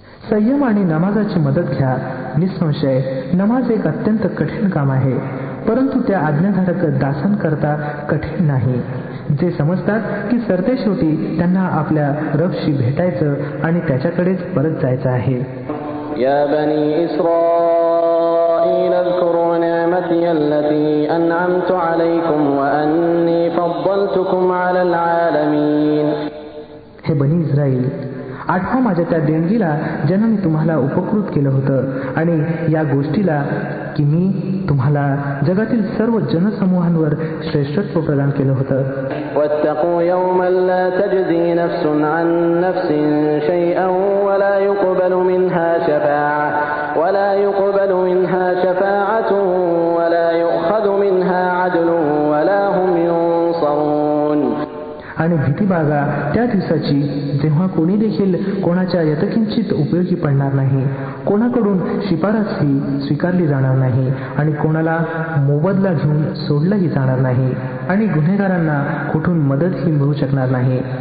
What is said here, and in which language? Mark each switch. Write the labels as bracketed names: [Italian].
[Marathi] संयम आणि नमाजाची मदत घ्या. निसंशय नमाज एक अत्यंत कठीण काम आहे परंतु त्या आज्ञाधारक दासांकरता कठीण नाही जे समजतात की सरतेशेवटी त्यांना आपल्या रबशी भेटायचं आणि त्याच्याकडेच परत जायचं आहे. [Arabic] या बनी इस्राईल اذكروا نعمتي التي أنعمت عليكم وأني فضلتكم على العالمين. [Marathi] हे बनी इस्राईल, आठवा माझ्या त्या देणगीला ज्यानं मी तुम्हाला उपकृत केलं होतं आणि या गोष्टीला की मी तुम्हाला जगातील सर्व जनसमूहांवर श्रेष्ठत्व प्रदान केलं होतं. [Arabic] واتقوا يوما لا تجزي نفس عن نفس شيئا ولا يقبل منها شفاعة ولا يؤخذ منها عدل ولا هم ينصرون. [Marathi] आणि भीती बाळगा त्या दिवसाची जेव्हा कोणी देखील कोणाच्या यतकिंचित उपयोगी पडणार नाही, कोणाकडून शिफारसही स्वीकारली जाणार नाही आणि कोणाला मोबदला घेऊन सोडलंही जाणार नाही आणि गुन्हेगारांना कुठून मदतही मिळू शकणार नाही.